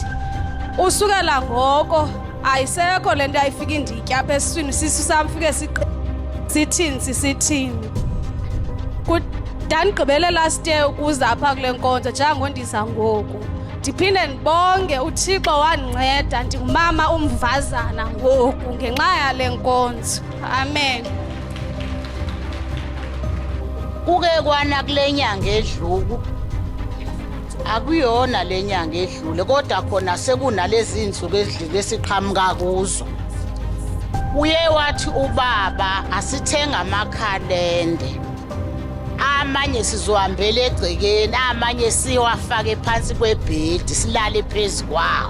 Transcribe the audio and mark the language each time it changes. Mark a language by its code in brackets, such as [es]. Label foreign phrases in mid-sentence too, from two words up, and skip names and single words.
[xh] Usukela ngoko ayisekho le nto ayifika inditya apha esiswini, sisu sam fike sithini. Ndandigqibele [en] last year [xh] ukuza apha kule nkonzo njengondiza ngoku. Ndiphinde ndibonge uThixo wandinceda, ndingumama umvazana ngoku ngenxa yale nkonzo. Amen. [zu] Kuke kwana kule nyanga edluku akuyona le nyanga edlule kodwa khona sekunalezi insuku ezidlule siqhamuka kuzo. Uye wathi ubaba asithenga amakhalende, amanye sizohambela egcekeni, amanye siwafake phansi kwebhedi silale phezu kwawo.